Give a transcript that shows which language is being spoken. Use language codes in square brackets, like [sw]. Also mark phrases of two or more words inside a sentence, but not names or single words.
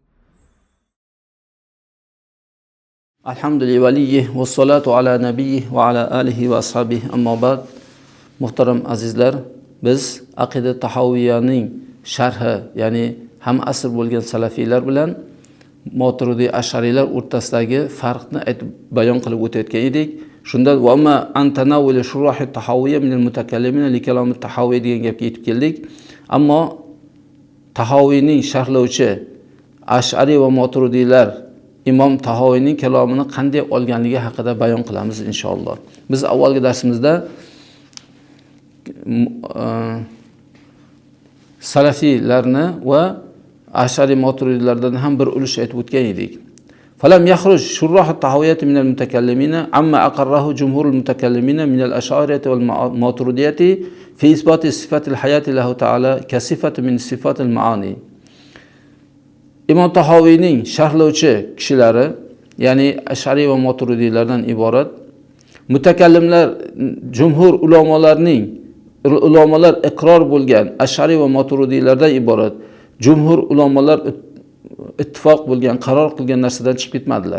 [ar] الحمد لله وليه والصلاة على نبيه وعلى آله وأصحابه أما بعد. [uz] Muhtaram azizlar, biz aqida tahawiyyaning sharhi, ya'ni ham asr bo'lgan salafiylar bilan Maturidi Ash'ariylar o'rtasidagi farqni bayon qilib o'tayotgan edik. Shunda [ar] وما تناول شروح الطحاوية من المتكلمين لكلام الطحاوية [uz] degan gapga yetib keldik. Ammo Tahawiyning sharhlovchi Ash'ari va Maturidiylar Imom Tahawiyning kalomini qanday olganligi haqida bayon qilamiz inshaalloh. Biz avvalgi darsimizda salafiylarni va Ash'ari Maturidiylardan ham bir ulush aytib o'tgan edik. [ar] فلم يخرج شراح الطحاوية من المتكلمين عما أقره جمهور المتكلمين من الأشاعرة والماتريدية في إثبات صفات الحياة له تعالى كصفة من صفات المعاني. [uz] İmam Tahawiyning sharhlovchi kishilari, ya'ni Ash'ari va Maturidiylardan iborat mutakallimlar, jumhur ulamolar iqror bo'lgan Ash'ari va Maturidiylardan iborat jumhur ulamolar ittifoq bo'lgan, qaror qilgan narsadan chiqib ketmadilar.